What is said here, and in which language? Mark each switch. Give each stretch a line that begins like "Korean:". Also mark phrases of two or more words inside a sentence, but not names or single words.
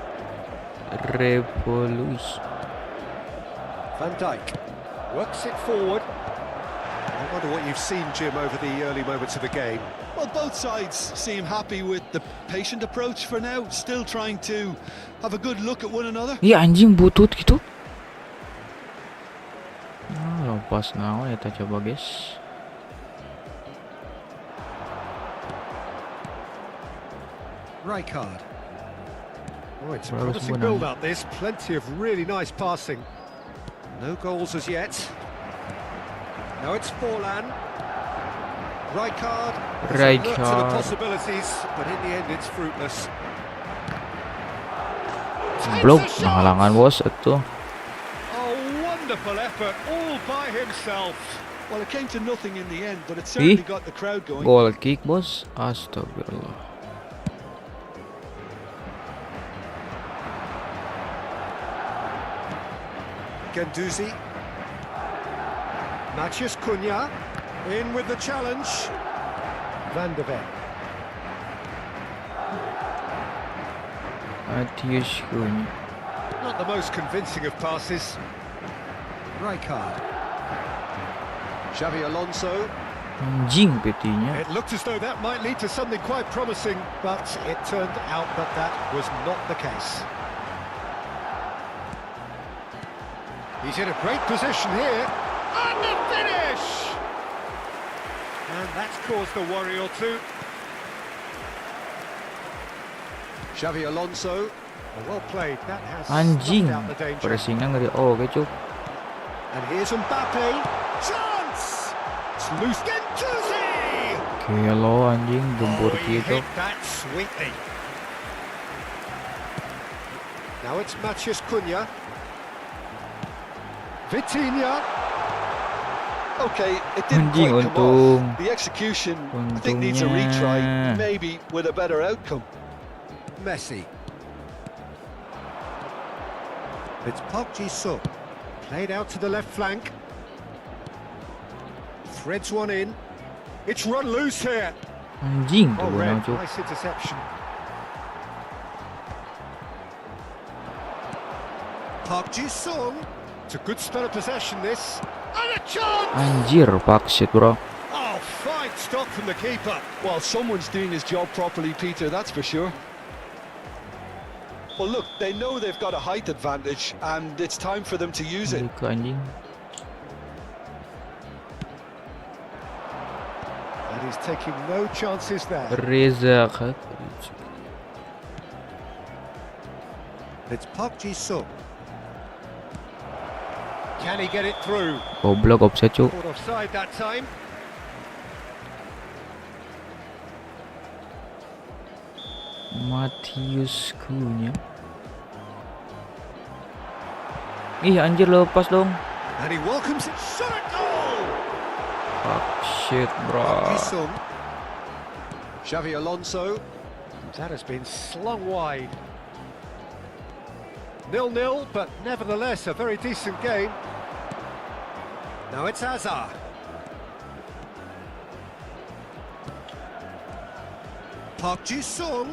English: Revolution. Van Dijk works it forward. I wonder what you've seen, Jim, over the early moments of the game. Well, both sides seem happy with the patient approach for now, still trying to have a good look at one another.
Indonesian: Iya anjing butut gitu.
Sundanese: Lepas naon eta coba guys.
English: Rijkaard. Oh, it's a promising build-up, this. Plenty of really nice passing. No goals as yet. Now it's Forlan. Rijkaard. To the possibilities, but in the end it's fruitless.
Indonesian: Blok penghalangan bos itu.
English: Oh, wonderful effort, all by himself. Well, it came to nothing in the end, but it certainly got the crowd going. Goal kick
Indonesian: bos. Astagfirullah.
English: Divisi. Matthias Cunha in with the challenge. Van de Ven. Matthias Cunha. Not the most convincing of passes. Rijkaard. Xavi Alonso.
Indonesian: Anjing petinya.
English: It looked as though that might lead to something quite promising, but it turned out that was not the case. He's in a great position here. And the finish! And that's caused a worry or two. Xavi Alonso. Well played. That has Anjing. stopped out the danger.
Indonesian: Pressingnya ngeri cuk.
English: And here's Mbappe. Chance! It's loose. Gendouzi!
Indonesian: Kelo anjing gembur
English: He gitu. hit that sweetly. Now it's Matthias Cunha. Vitinha. Okay, it didn't Anjing, quite come untung. off. The execution, I think, needs a retry, Untungnya. maybe with a better outcome. Messi. It's Park Ji-sung. Played out to the left flank. Threads one in. It's run loose here.
Indonesian: Anjing tuh
English: Oh, gue Red, cuk. nice interception. Park Ji-sung. It's a good spell of possession, this. And a chance! Anjir, fuck shit bro. Oh, fine stop from the keeper. Well, someone's doing his job properly, Peter, that's for sure. Well, look, they know they've got a height advantage, and it's time for them to use it.
Indonesian: Ke anjing.
English: And he's taking no chances there. Reza. It's Park Ji-sung. Can he get it through?
Indonesian: Goblok offset cuk.
English: Caught offside that time.
Indonesian: Matius Cunha. Ih anjir, lepas dong.
English: And he welcomes it. Shot at goal! Fuck shit bro. Xavi Alonso. That has been slung wide. 0-0, but nevertheless a very decent game. Now it's Hazard. Park Ji-sung.